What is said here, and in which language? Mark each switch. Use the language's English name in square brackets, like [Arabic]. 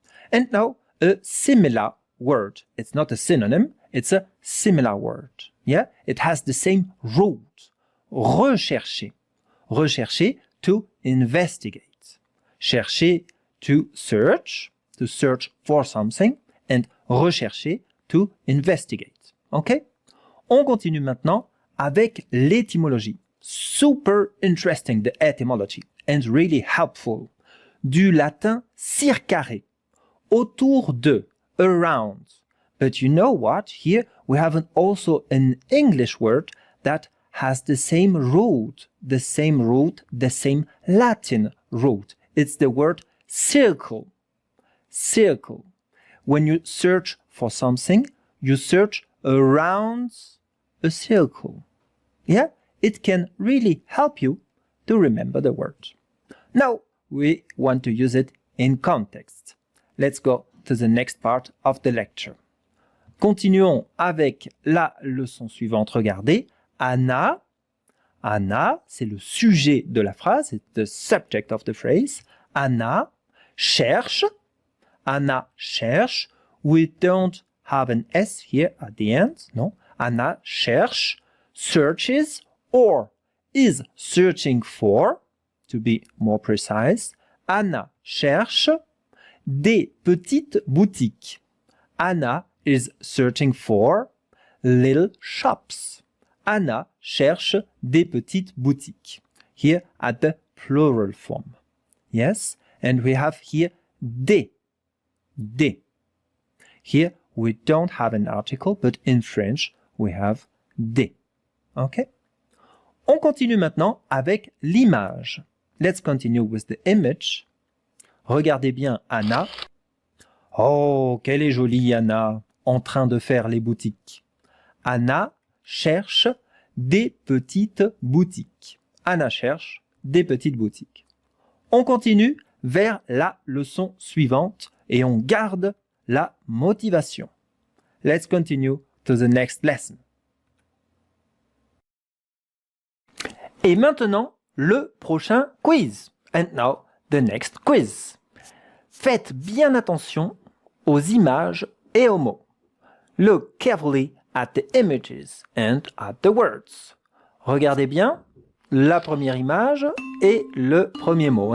[English] And now a similar word. It's not a synonym, it's a similar word. Yeah? It has the same root. Rechercher. Rechercher, to investigate. Chercher, to search for something, and rechercher, to investigate. Okay? [French] On continue maintenant avec l'étymologie. [English] Super interesting, the etymology, and really helpful. [French] Du latin circare, autour de, around. [English] But you know what? Here we have also an English word that has the same root, the same Latin root. It's the word circle. Circle. When you search for something, you search around a circle. Yeah? It can really help you to remember the word. Now, we want to use it in context. Let's go to the next part of the lecture. [French] Continuons avec la leçon suivante. Regardez, Anna. Anna, c'est le sujet de la phrase, [English] it's the subject of the phrase. [French] Anna cherche. Anna cherche. [English] We don't have an S here at the end. No. [French] Anna cherche, [English] searches, or is searching for, to be more precise. [French] Anna cherche des petites boutiques. [English] Anna is searching for little shops. [French] Anna cherche des petites boutiques. [English] Here at the plural form. Yes? And we have here des. Des. Here we don't have an article, but in French we have des. Okay? [French] On continue maintenant avec l'image. [English] Let's continue with the image. [French] Regardez bien Anna. Oh, qu'elle est jolie Anna, en train de faire les boutiques. Anna cherche des petites boutiques. Anna cherche des petites boutiques. On continue vers la leçon suivante et on garde la motivation. [English] Let's continue to the next lesson. [French] Et maintenant, le prochain quiz. [English] And now, the next quiz. [French] Faites bien attention aux images et aux mots. [English] Look carefully at the images and at the words. [French] Regardez bien la première image et le premier mot.